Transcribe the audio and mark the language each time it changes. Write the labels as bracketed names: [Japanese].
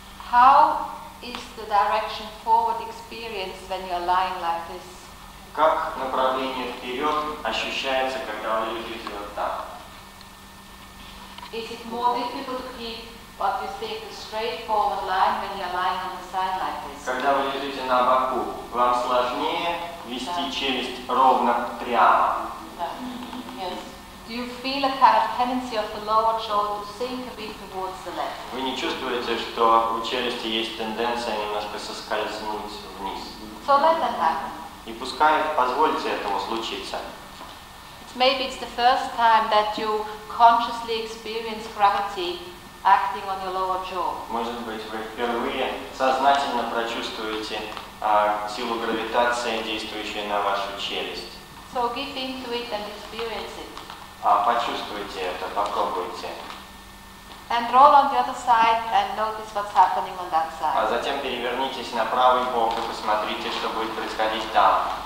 [English] How is the direction forward experienced when you are lying like this? [Russian] Как направление вперед ощущается, когда вы лежите вот так? [English] Is it more difficult to keep what you think a straightforward line when you are lying on the side like this? [Russian] Когда вы лежите на боку, вам сложнее вести челюсть ровно прямо. [English] Yes. Do you feel a kind of tendency of the lower jaw to sink a bit towards the left? [Russian] Вы не чувствуете, что у челюсти есть тенденция немножко соскользнуть вниз? [English] So let that happen. [Russian] И пускай позвольте этому случиться. [English] Maybe it's the first time that you consciously experience gravity acting on your lower jaw. [Russian] Может быть, вы впервые сознательно прочувствуете силу гравитации, действующую на вашу челюсть. [English] So give into it and experience it. [Russian] Почувствуйте это, попробуйте. [English] And roll on the other side and notice what's happening on that [Russian] А [English] side. [Russian] затем перевернитесь на правый бок и посмотрите, что будет происходить там.